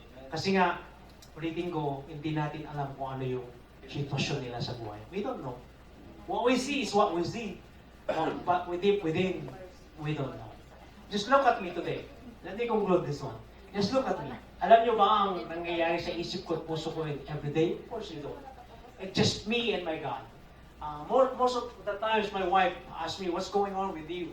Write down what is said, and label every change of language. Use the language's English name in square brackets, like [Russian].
[Filipino] Kasi nga, ulitin ko, hindi natin alam kung ano yung sitwasyon nila sa buhay. [English] We don't know. What we see is what we see. But within, we don't know. Just look at me today. Let me conclude this one. Just look at me. [Filipino] Alam niyo ba ang nangyayari sa isip ko at puso ko [English] every day? Of course you don't. It's just me and my God. Most of the times my wife asks me, what's going on with you?